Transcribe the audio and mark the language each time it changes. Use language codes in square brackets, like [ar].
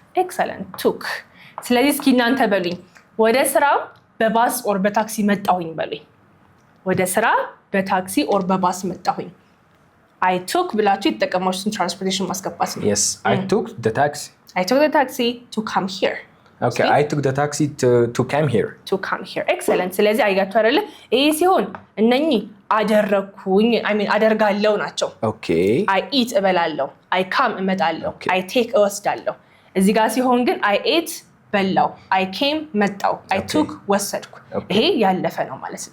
[am] excellent took ስለዚህ እስኪ እናንተ በሉኝ ወደ ስራ በባስ or በታክሲ መጣሁኝ በሉኝ ወደ ስራ በታክሲ or በባስ መጣሁኝ I took ብላችሁ የተጠቀማችሁትን ትራንስፖርቴሽን ማስገባት ነው [en] yes I took the taxi to come here okay I took the taxi to come here [am] excellent ስለዚህ አይጋችሁ አይደለ ይሄ ሲሆን እነኚህ አደረኩኝ አደርጋለሁ ናቸው [en] okay [am] I eat እበላለሁ I come እመጣለሁ I take እወስዳለሁ እዚህ ጋር ሲሆን ግን [en] I ate [am] በላው [en] I came [am] መጣው [en] I took [am] ወሰድኩ ይሄ ያለፈ ነው ማለት ነው